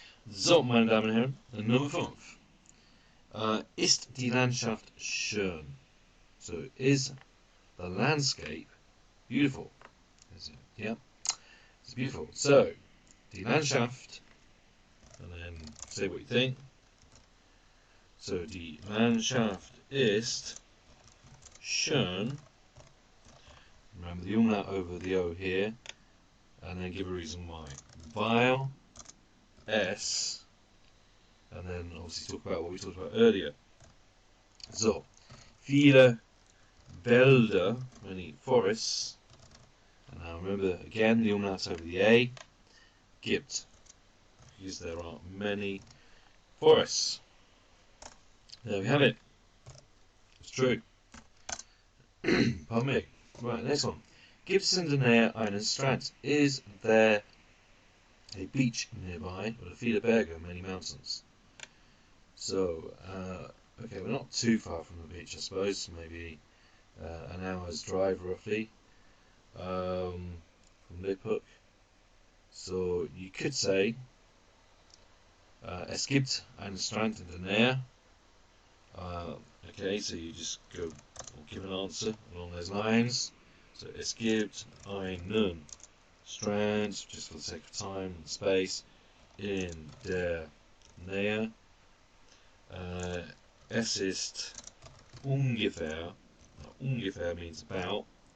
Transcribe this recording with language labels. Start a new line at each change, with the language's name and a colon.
German: So, meine Damen und Herren, Nummer 5. Ist die Landschaft schön?
English: So, is the landscape beautiful? Is it? Yeah, it's beautiful. So, die Landschaft, and then say what you think.
German: So, die Landschaft ist schön.
English: Remember the umlaut over the O here, and then give a reason why. Weil es, and then obviously talk about what we talked about earlier. So,
German: viele Wälder,
English: many forests, and now remember again the umlaut over the A, gibt, because there are many forests. There we have it. It's true. Pardon me. Right, next one.
German: Gibt es in der Nähe einen Strand?
English: Is there a beach nearby? Or
German: viele Berge,
English: many mountains. So, okay, we're not too far from the beach, I suppose. Maybe an hour's drive roughly from Liphook. So you could say
German: es gibt einen Strand in der Nähe.
English: Okay, so you just go or give an answer along those lines.
German: So es gibt einen Strand,
English: just for the sake of time and space,
German: in der Nähe. Es ist ungefähr.
English: Now, ungefähr means about.